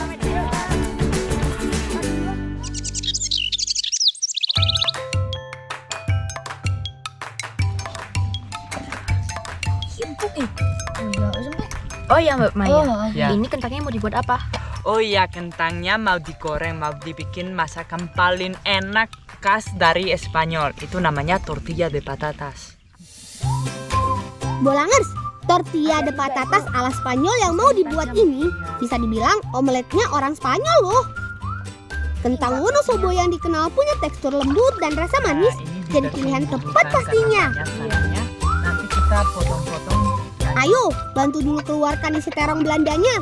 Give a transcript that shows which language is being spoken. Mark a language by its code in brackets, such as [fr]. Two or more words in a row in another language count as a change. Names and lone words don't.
[id] Oh ya Mbak Maya, Ya. ini kentangnya mau dibuat apa? Oh iya, kentangnya mau digoreng, mau dibikin masakan paling enak khas dari Spanyol. Itu namanya [es] tortilla de patatas. [id] Bolangers, [es] tortilla de patatas [id] ala Spanyol yang mau dibuat ini bisa dibilang omeletnya orang Spanyol loh. Kentang Wonosobo yang dikenal punya tekstur lembut dan rasa manis, jadi pilihan tepat pastinya. Nanti kita potong-potong. Ayo, bantu dulu keluarkan isi terong Belandanya.